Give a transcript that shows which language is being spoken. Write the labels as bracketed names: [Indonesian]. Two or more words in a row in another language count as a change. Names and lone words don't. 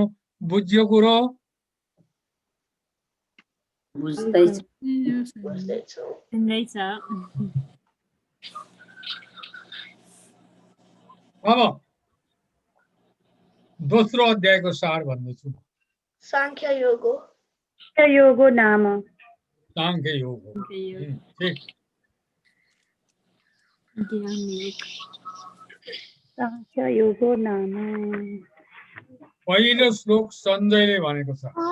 [Nepali] बुझ्यो कुरो? अब दोस्रो अध्यायको सार भन्दैछु। [Sanskrit] सांख्य योगो योगो नाम। [Nepali] सांख्य योग हो। ठीक। [Sanskrit] सांख्य योगो नाम। [Nepali] पहिलो श्लोक सञ्जयले भनेको छ।